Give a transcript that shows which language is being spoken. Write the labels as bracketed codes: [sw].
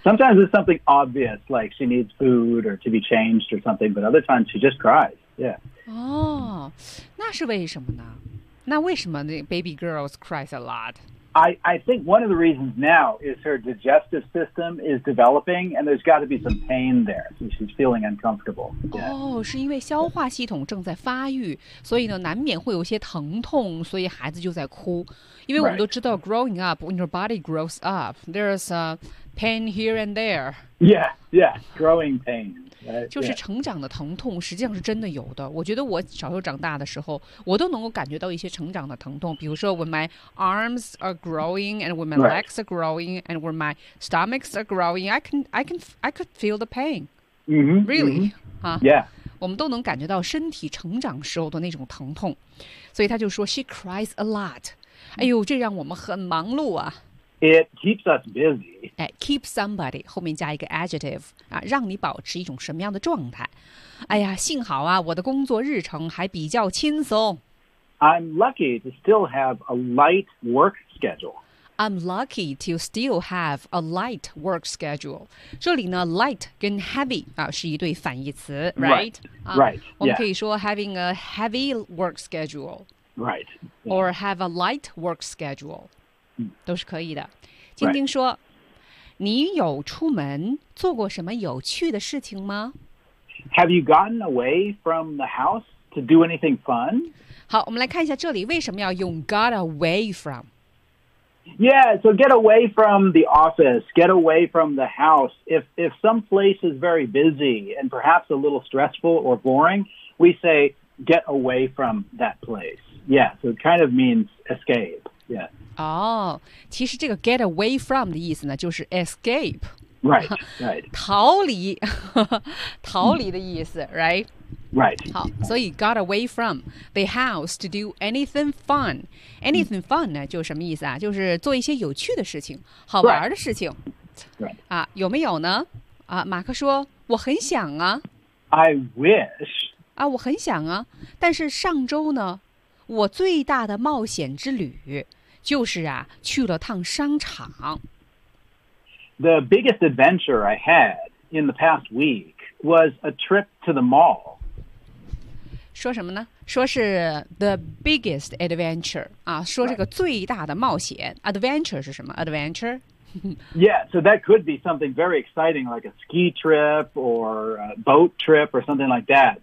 [en] Sometimes it's something obvious, like she needs food or to be changed or something, but other times she just cries. Yeah. [zh] Oh, 那是为什么呢？那为什么 [en] baby girls cries a lot? I think one of the reasons now is her digestive system is developing and there's got to be some pain there. So she's feeling uncomfortable. Yeah. [zh] Oh, 是因为消化系统正在发育，所以呢难免会有些疼痛，所以孩子就在哭。因为我们都知道 [en] growing up, when your body grows up, there's a pain here and there. Yeah, yeah, growing pain. [zh] 就是成长的疼痛实际上是真的有的我觉得我小时候长大的时候我都能够感觉到一些成长的疼痛比如说 [en] when my arms are growing and when my legs are growing and when my stomachs are growing I could feel the pain、 mm-hmm, really、 mm-hmm. 啊、 yeah. [zh] 我们都能感觉到身体成长时候的那种疼痛所以他就说 [en] she cries a lot [zh] 哎呦这让我们很忙碌啊 [en] It keeps us busy. It keeps somebody, [zh] 后面加一个 adjective,、啊、让你保持一种什么样的状态。哎呀，幸好啊，我的工作日程还比较轻松。 [en] I'm lucky to still have a light work schedule. I'm lucky to still have a light work schedule. [zh] 这里呢 light 跟 heavy、啊、是一对反义词 right? [en] Right.、啊 right. [zh] 我们可以说、 [en] yeah. having a heavy work schedule. Right.、Yeah. Or have a light work schedule. [zh] 都是可以的。晶晶说、 [en] right. [zh] 你有出门做过什么有趣的事情吗 [en] Have you gotten away from the house to do anything fun? [zh] 好我们来看一下这里为什么要用 [en] got away from? Yeah, so get away from the office, get away from the house. If some place is very busy and perhaps a little stressful or boring, we say get away from that place. Yeah, so it kind of means escape, yeah. [zh] 哦，其实这个 [en] get away from [zh] 的意思呢，就是 escape。 [en] Right, right. [zh] 逃离，逃离的意思 right? [en] Right. [zh] 好，所以 [en] got away from the house to do anything fun. Anything fun [zh] 呢，就什么意思啊？就是做一些有趣的事情，好玩的事情。 [en] Right. [zh] 啊，有没有呢？啊，马克说，我很想啊。 [en] I wish. [zh] 啊，我很想啊，但是上周呢，我最大的冒险之旅就是啊，去了趟商场。 [en] The biggest adventure I had in the past week was a trip to the mall. [zh] 说什么呢？说是 [en] the biggest adventure [zh] 啊，说这个最大的冒险。 [en] Right. [zh] Adventure 是什么 ？Adventure? [en] Yeah, so that could be something very exciting, like a ski trip or a boat trip or something like that.